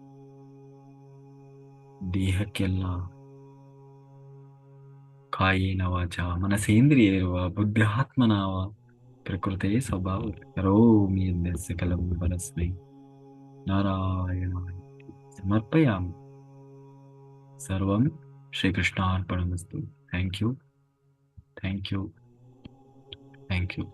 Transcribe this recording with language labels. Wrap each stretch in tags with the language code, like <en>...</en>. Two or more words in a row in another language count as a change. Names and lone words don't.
<sa>ದೇಹಕ್ಕೆಲ್ಲ. ಕಾಯೇನ ವಾಚ ಮನಸೇಂದ್ರಿಯೇರ್ವ ಬುದ್ಧಾತ್ಮನಾವ ಪ್ರಕೃತಿ ಸ್ವಭಾವ ಕರೋಮಿ ಯದ್ಯಸ್ಯ ಕಲಂ ಪರಸ್ಮೈ ನಾರಾಯಣ ಸಮರ್ಪಯಾಮಿ. ಸರ್ವಂ ಶ್ರೀಕೃಷ್ಣಾರ್ಪಣಮಸ್ತು.</sa> <en>thank you. thank you. thank you.</en>